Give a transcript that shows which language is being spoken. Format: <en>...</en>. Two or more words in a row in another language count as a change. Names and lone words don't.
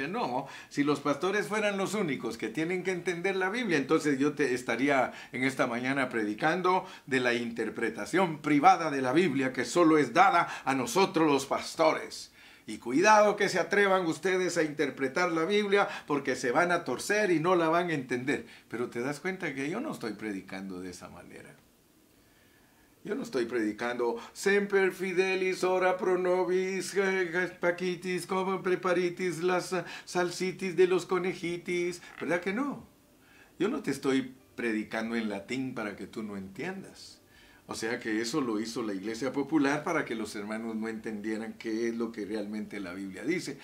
<es>No, si los pastores fueran los únicos que tienen que entender la Biblia, entonces yo te estaría en esta mañana predicando de la interpretación privada de la Biblia que solo es dada a nosotros los pastores. Y cuidado que se atrevan ustedes a interpretar la Biblia porque se van a torcer y no la van a entender. Pero te das cuenta que yo no estoy predicando de esa manera. Yo no estoy predicando</es> <la>semper fidelis, ora pro nobis,</la> <es>paquitis, como preparitis, las salsitis de los conejitis. ¿Verdad que no? Yo no te estoy predicando en latín para que tú no entiendas. O sea que eso lo hizo la Iglesia Popular para que los hermanos no entendieran qué es lo que realmente la Biblia dice.</es>